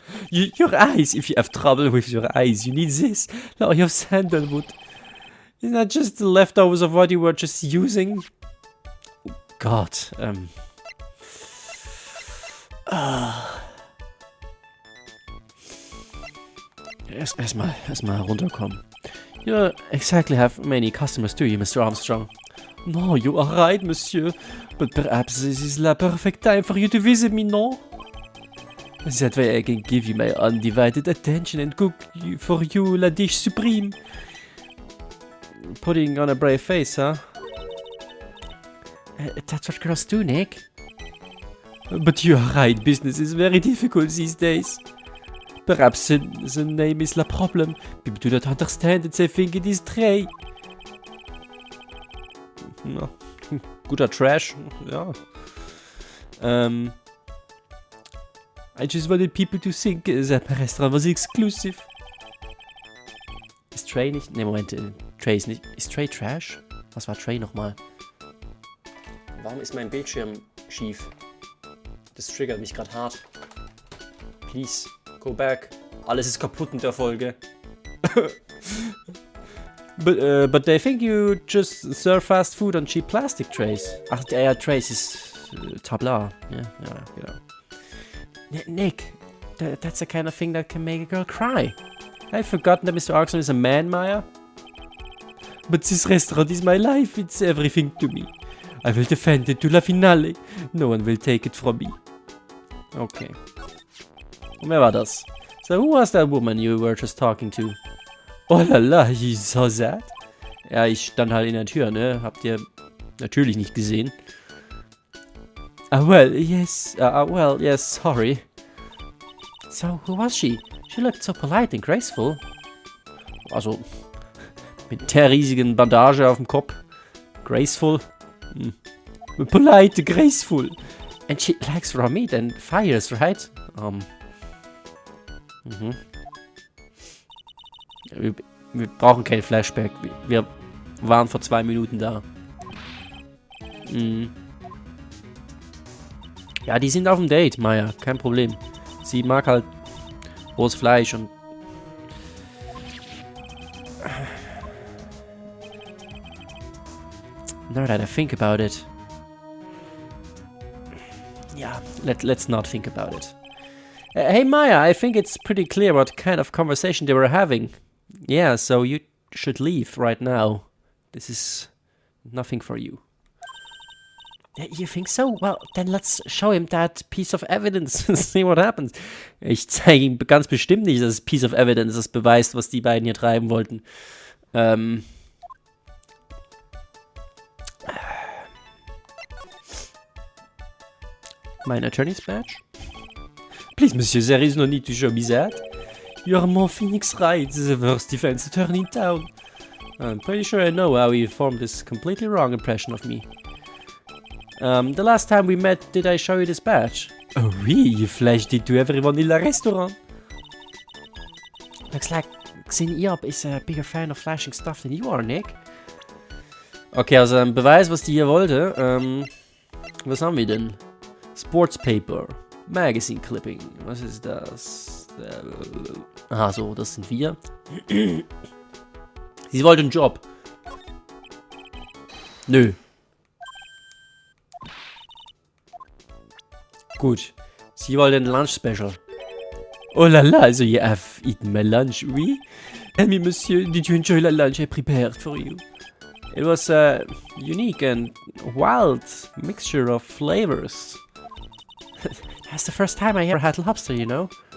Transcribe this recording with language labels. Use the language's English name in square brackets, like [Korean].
[English] Your eyes, if you have trouble with your eyes, you need this. No, you have sandalwood. Isn't that just the leftovers of what you were just using? Oh God, [German] Erstmal runterkommen. [English] You exactly have many customers do you, Mr. Armstrong? No, you are right, monsieur. But perhaps this is the perfect time for you to visit me, no? That way I can give you my undivided attention and cook for you la dish supreme. Putting on a brave face, huh? That's what girls do, Nick. But you are right, business is very difficult these days. Perhaps the name is the problem. People do not understand it, they think it is Trey. [German] No. Guter Trash, ja. [English] I just wanted people to think that my restaurant was exclusive. [German] Ist Trey nicht? Ne, Moment, Trey ist nicht. Ist Trey Trash? Was war Trey nochmal? Warum ist mein Bildschirm schief? Das triggert mich gerade hart. [English] Please, go back. [German] Alles ist kaputt in der Folge. [English] But they think you just serve fast food on cheap plastic trays. [German] Ach, ja, Trays ist Tabla. Ja, genau. [English] Nick, that's the kind of thing that can make a girl cry. I've forgotten that Mr. Armstrong is a man, Maya. But this restaurant is my life, it's everything to me. I will defend it to la finale. No one will take it from me. Okay. [German] Und wer war das? [English] So, who was that woman you were just talking to? Oh la la, you saw that? [German] Ja, ich stand halt in der Tür, ne? Habt ihr natürlich nicht gesehen. [English] Well, yes, sorry. So, who was she? She looked so polite and graceful. [German] Also, mit der riesigen Bandage auf dem Kopf. [English] Graceful. Polite, graceful. And she likes raw meat and fires, right? [German] Wir brauchen kein Flashback. Wir waren vor 2 Minuten da. Ja, die sind auf dem Date, Maya. Kein Problem. Sie mag halt rohes Fleisch und... [English] Now that I think about it. Yeah, let's not think about it. Hey Maya, I think it's pretty clear what kind of conversation they were having. Yeah, so you should leave right now. This is nothing for you. You think so? Well, then let's show him that piece of evidence and see what happens. [German] Ich zeige ihm ganz bestimmt nicht das Piece of Evidence, das beweist, was die beiden hier treiben wollten. [English] My attorney's badge? Please, monsieur, there is no need to show me that. You are more Phoenix Wright, the worst defense attorney in town. I'm pretty sure I know how you formed this completely wrong impression of me. The last time we met, did I show you this badge? Oh, really? You flashed it to everyone in the restaurant? Looks like Xin Iob is a bigger fan of flashing stuff than you are, Nick. [German] Okay, also ein Beweis, was die hier wollte. Was haben wir denn? Sports Paper. Magazine Clipping. Was ist das? Aha, so, das sind wir. Sie wollte einen Job. Nö. Gut. Sie wollte ein Lunch Special. [English] Oh la la, so you have eaten my lunch, oui? Tell me, monsieur, did you enjoy the lunch I prepared for you? It was a unique and wild mixture of flavors. That's the first time I ever had lobster, you know?